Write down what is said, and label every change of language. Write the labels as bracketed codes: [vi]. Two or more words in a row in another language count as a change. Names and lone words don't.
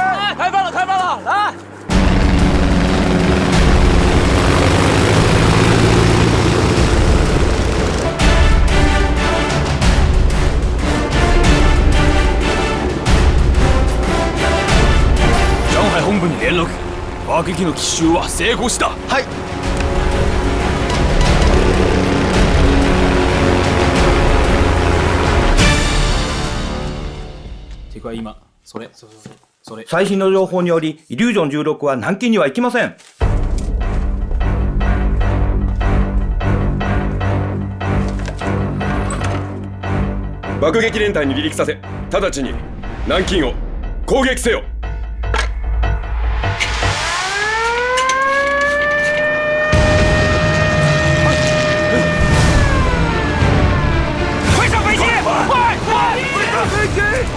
[zh] 开饭了，开饭了，来！ [ja] 上海本部に連絡。爆撃の奇襲は成功した。はい。今それ最新の情報によりイリュージョン16は南京には行きません。爆撃連隊に離陸させ、直ちに南京を攻撃せよ。 [zh] 快上飞机！快！快上飞机！